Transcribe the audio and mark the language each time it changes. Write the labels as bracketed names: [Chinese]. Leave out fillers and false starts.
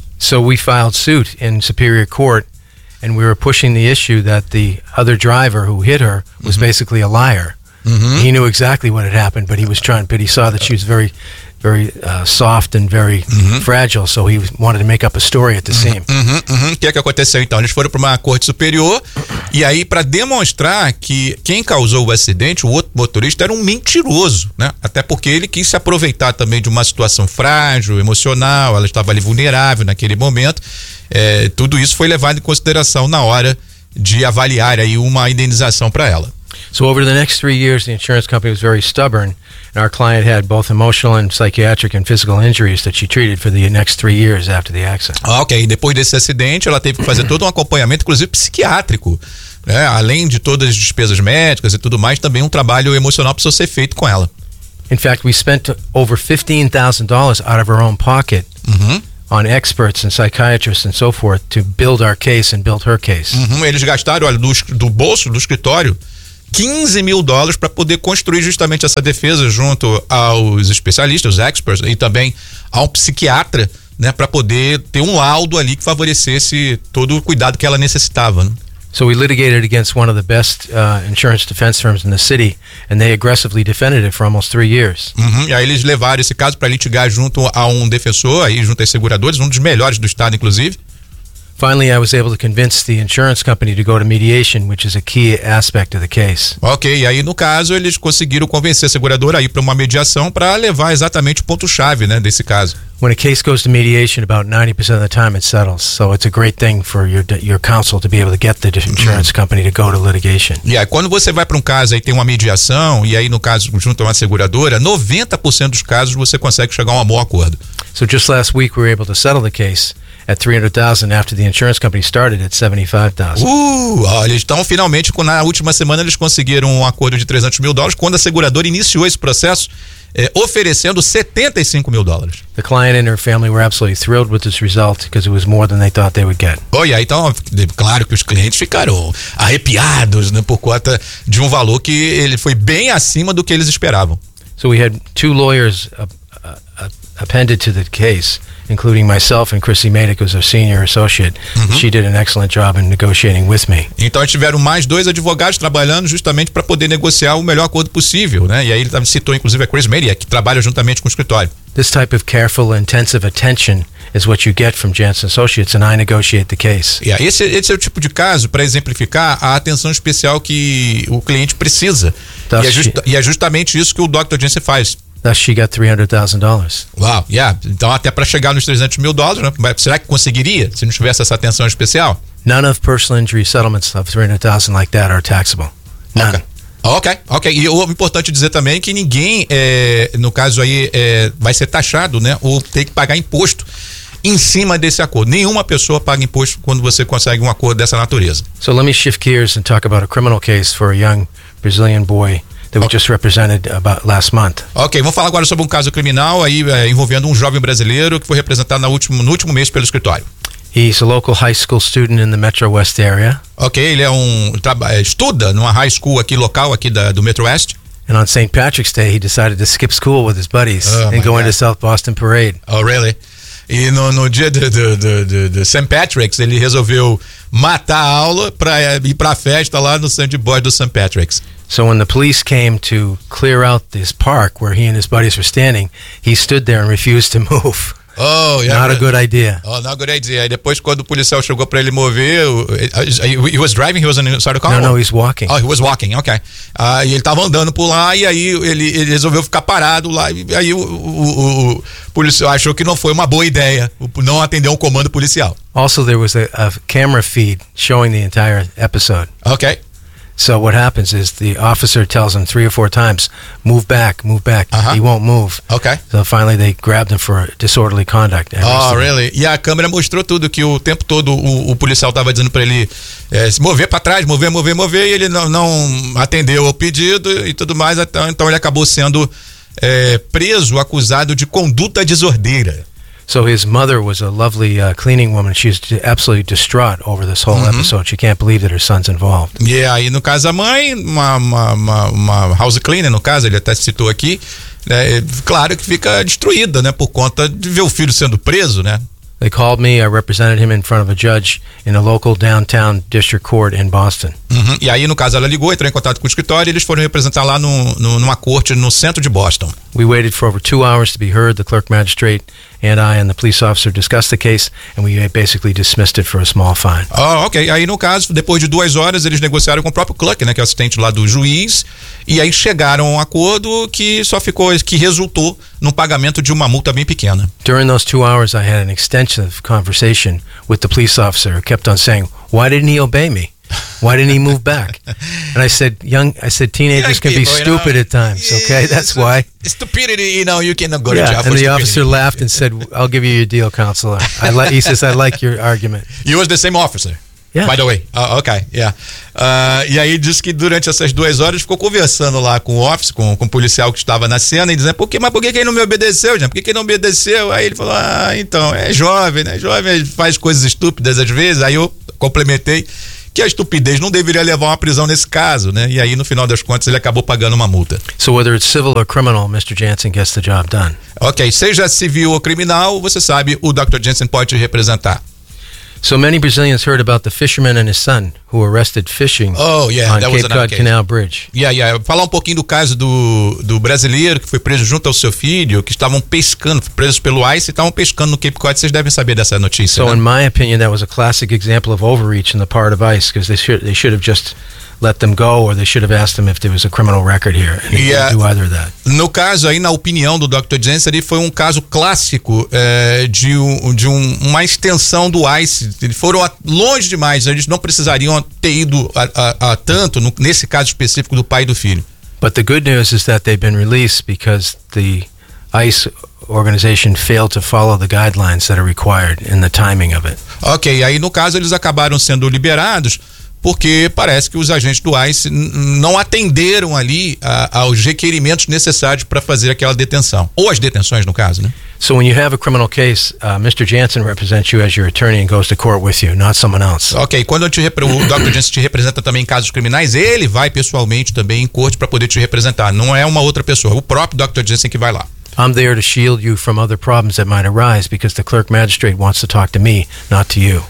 [English] So we filed suit in Superior Court. And we were pushing the issue that the other driver who hit her was uh-huh. basically a liar. Uh-huh. He knew exactly what had happened, but he was trying. But he saw that she was very, very soft and very uh-huh. fragile, so he wanted to make up a story at the uh-huh. scene. Uh-huh. [Portuguese] Uh-huh. O que é que aconteceu então? Eles foram para uma corte superior, e aí para demonstrar que quem causou o acidente, o outro motorista, era um mentiroso, né? Até porque ele quis se aproveitar também de uma situação frágil, emocional, ela estava ali vulnerável naquele momento. Tudo isso foi levado em consideração na hora de avaliar aí uma indenização para ela. [English] So over the next 3 years, the insurance company was very stubborn, and our client had both emotional and psychiatric and physical injuries that she treated for the next 3 years after the accident. [Portuguese] Ok, depois desse acidente, ela teve que fazer todo um acompanhamento, inclusive psiquiátrico, né? Além de todas as despesas médicas e tudo mais, também um trabalho emocional precisou ser feito com ela. [English] In fact, we spent over $15,000 out of our own pocket. Uhum. on experts and psychiatrists and so forth to build our case and build her case. Uhum. [Portuguese] Eles gastaram, olha, do bolso, do escritório, $15,000 para poder construir justamente essa defesa junto aos especialistas, os experts, e também a um psiquiatra, né, para poder ter um laudo ali que favorecesse todo o cuidado que ela necessitava. Né? [English] So we litigated against one of the best insurance defense firms in the city, and they aggressively defended it for almost 3 years. Uhum. [Portuguese] E aí eles levaram esse caso para litigar junto a um defensor, aí junto aos seguradores, um dos melhores do estado, inclusive. [English] Finally, I was able to convince the insurance company to go to mediation, which is a key aspect of the case. [Portuguese] Ok, e aí no caso eles conseguiram convencer a seguradora a ir para uma mediação para levar exatamente o ponto-chave, né, desse caso. [English] When a case goes to mediation, about 90% of the time it settles. So it's a great thing for your counsel to be able to get the insurance company to go to litigation. [Portuguese] E aí, quando você vai para um caso e tem uma mediação, e aí no caso junto a uma seguradora, 90% dos casos você consegue chegar a um bom acordo. [English] So just last week we were able to settle the case at $300,000 after the insurance company started at $75,000. [Portuguese] Olha, então finalmente na última semana eles conseguiram um acordo de $300,000 quando a seguradora iniciou esse processo oferecendo $75,000. [English] The client and her family were absolutely thrilled with this result because it was more than they thought they would get. Oh, yeah, [Portuguese] então, claro que os clientes ficaram arrepiados, né, por conta de um valor que ele foi bem acima do que eles esperavam. [English] So we had two lawyers appended to the case, including myself and Chrissy Madick, who's our senior associate. Uhum. She did an excellent job in negotiating with me. [Portuguese] Então, eles tiveram mais dois advogados trabalhando justamente para poder negociar o melhor acordo possível, né? E aí ele citou, inclusive, a Chrissy Madick, que trabalha juntamente com o escritório. [English] This type of careful, intensive attention is what you get from Jansen Associates, and I negotiate the case. [Portuguese] Yeah, esse é o tipo de caso, para exemplificar, a atenção especial que o cliente precisa. [English] Thus, [Portuguese] e é justamente isso que o Dr. Jansen faz. [English] Thus she got $300,000. Wow, yeah. [Portuguese] Então até para chegar nos $300,000, né? Mas será que conseguiria se não tivesse essa atenção especial? [English] None of personal injury settlements of $300,000 like that are taxable. None. Okay. Okay. [Portuguese] E o importante dizer também que ninguém, no caso aí, vai ser taxado, né? Ou tem que pagar imposto em cima desse acordo. Nenhuma pessoa paga imposto quando você consegue um acordo dessa natureza. [English] So let me shift gears and talk about a criminal case for a young Brazilian boy that we just represented about last month. [Portuguese] Ok, vamos falar agora sobre um caso criminal aí envolvendo um jovem brasileiro que foi representado no último mês pelo escritório. [English] He's a local high school student in the Metro West area. [Portuguese] Ok, ele é um estuda numa [English] high school [Portuguese] aqui local aqui do Metro West. [English] And on St. Patrick's Day, he decided to skip school with his buddies and go into South Boston Parade. Oh, really? [Portuguese] E no dia de St. Patrick's, ele resolveu matar a aula para ir para a festa lá no Sandy Boy do St. Patrick's. [English] So when the police came to clear out this park where he and his buddies were standing, he stood there and refused to move. Oh, yeah. Not a good idea. Oh, not a good idea. [Portuguese] E depois, quando o policial chegou para ele mover, [English] he was driving, he was inside a car? No, he's walking. Oh, he was walking, okay. [Portuguese] E ele estava andando por lá e aí ele resolveu ficar parado lá. E aí o policial achou que não foi uma boa ideia não atender um comando policial. [English] Also, there was a camera feed showing the entire episode. Okay. So what happens is the officer tells him 3 or 4 times, move back, move back. Uh-huh. He won't move. Okay. So finally they grabbed him for disorderly conduct. Oh, really? [Portuguese] E a câmera mostrou tudo que o tempo todo o policial estava dizendo para ele se mover para trás, mover, mover, mover, e ele não atendeu ao pedido e tudo mais. Então ele acabou sendo preso, acusado de conduta desordeira. [English] So his mother was a lovely cleaning woman. She's absolutely distraught over this whole uh-huh. episode. She can't believe that her son's involved. [Portuguese] Yeah, e no caso a mãe, uma [English] house cleaner, [Portuguese] no caso, ele até citou aqui, né, claro que fica destruída, né, por conta de ver o filho sendo preso, né? [English] They called me, I represented him in front of a judge in a local downtown district court in Boston. Uh-huh. [Portuguese] E aí no caso ela ligou, entrou em contato com o escritório e eles foram representar lá numa corte no centro de Boston. [English] We waited for over 2 hours to be heard, the clerk magistrate and I and the police officer discussed the case and we basically dismissed it for a small fine. Oh, okay. [Portuguese] Aí no caso, depois de 2 horas, eles negociaram com o próprio clerk, né, que é o assistente lá do juiz, e aí chegaram a um acordo que resultou num pagamento de uma multa bem pequena. [English] During those 2 hours, I had an extensive conversation with the police officer who kept on saying, why didn't he obey me? Why didn't he move back? And I said teenagers can be stupid at times, okay? That's why. Stupidity, you know, you cannot go to jail. And the stupidity. Officer laughed and said, I'll give you your deal, counselor. He says, I like your argument. You was the same officer. Yeah. By the way. Okay, yeah. [Portuguese] E aí disse que durante essas duas horas ficou conversando lá com o office, com o policial que estava na cena, e dizendo, por que ele não me obedeceu, gente? Por que ele não me obedeceu? Aí ele falou, então, é jovem, né? Jovem faz coisas estúpidas às vezes. Aí eu complementei que a estupidez não deveria levar a uma prisão nesse caso, né? E aí, no final das contas, ele acabou pagando uma multa. [English] So whether it's civil or criminal, Mr. Jansen gets the job done. [Portuguese] Ok, seja civil ou criminal, você sabe, o Dr. Jansen pode te representar. [English] So many Brazilians heard about the fisherman and his son who were arrested fishing on that Cape was Cod case. Canal Bridge. Yeah. [Portuguese] Falar um pouquinho do caso do brasileiro que foi preso junto ao seu filho, que estavam pescando, presos pelo ICE e estavam pescando no Cape Cod. Vocês devem saber dessa notícia. [English] So [Portuguese] né? [English] In my opinion, that was a classic example of overreach on the part of ICE, because they should have just let them go, or they should have asked them if there was a criminal record here, and they didn't do either of that. [Portuguese] No caso aí, na opinião do Dr. Jansen, ali foi um caso clássico de uma extensão do ICE. Eles foram longe demais, eles não precisariam ter ido a tanto nesse caso específico do pai e do filho. [English] But the good news is that they've been released because the ICE organization failed to follow the guidelines that are required in the timing of it. [Portuguese] Ok, aí no caso eles acabaram sendo liberados porque parece que os agentes do ICE não atenderam ali aos requerimentos necessários para fazer aquela detenção. Ou as detenções, no caso, né? [English] So when you have a criminal case, Mr. Jansen represents you as your attorney and goes to court with you, not someone else. [Portuguese] Ok, quando o Dr. Jansen te representa também em casos criminais, ele vai pessoalmente também em corte para poder te representar. Não é uma outra pessoa, é o próprio Dr. Jansen que vai lá. [English] I'm there to shield you from other problems that might arise because the clerk magistrate wants to talk to me, not to you.